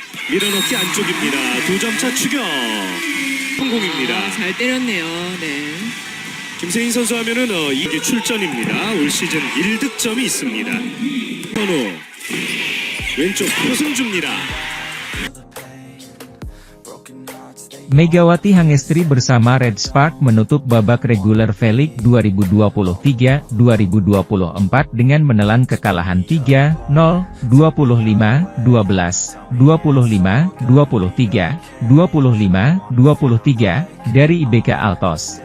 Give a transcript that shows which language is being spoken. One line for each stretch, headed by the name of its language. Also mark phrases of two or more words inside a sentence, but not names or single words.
Korean: 밀어넣기 안쪽입니다. 2점차 추격. 성공입니다. 잘 때렸네요. 네. 김세인 선수 하면은 이게 출전입니다. 올 시즌 1득점이 있습니다. 현우 왼쪽 크로스는 줍니다.
Indonesian: Megawati Hangestri bersama Red Spark menutup babak reguler V-League 2023-2024 dengan menelan kekalahan 3-0, 25-12, 25-23, 25-23 dari IBK Altos.